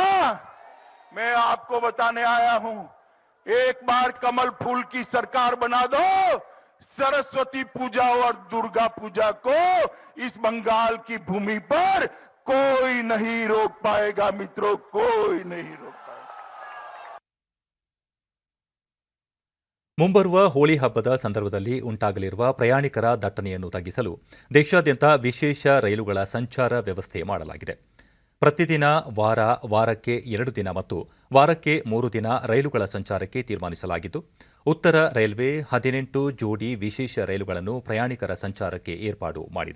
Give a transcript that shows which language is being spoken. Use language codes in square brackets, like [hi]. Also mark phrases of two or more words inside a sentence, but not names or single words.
[hi] मैं आपको बताने आया हूं, एक बार कमल फूल की सरकार बना दो, सरस्वती पूजा और दुर्गा पूजा को इस बंगाल की भूमि पर कोई नहीं रोक पाएगा मित्रों, कोई नहीं रोक पाएगा। [kn] ಮುಂಬರುವ ಹೋಳಿ ಹಬ್ಬದ ಸಂದರ್ಭದಲ್ಲಿ ಉಂಟಾಗಲಿರುವ ಪ್ರಯಾಣಿಕರ ದಟ್ಟಣೆಯನ್ನು ತಗ್ಗಿಸಲು ದೇಶಾದ್ಯಂತ ವಿಶೇಷ ರೈಲುಗಳ ಸಂಚಾರ ವ್ಯವಸ್ಥೆ ಮಾಡಲಾಗಿದೆ. ಪ್ರತಿದಿನ ವಾರಕ್ಕೆ 2 ದಿನ ಮತ್ತು ವಾರಕ್ಕೆ 3 ದಿನ ರೈಲುಗಳ ಸಂಚಾರಕ್ಕೆ ತೀರ್ಮಾನಿಸಲಾಗಿದ್ದು, ಉತ್ತರ ರೈಲ್ವೆ 18 ಜೋಡಿ ವಿಶೇಷ ರೈಲುಗಳನ್ನು ಪ್ರಯಾಣಿಕರ ಸಂಚಾರಕ್ಕೆ ಏರ್ಪಾಡು ಮಾಡಿದೆ.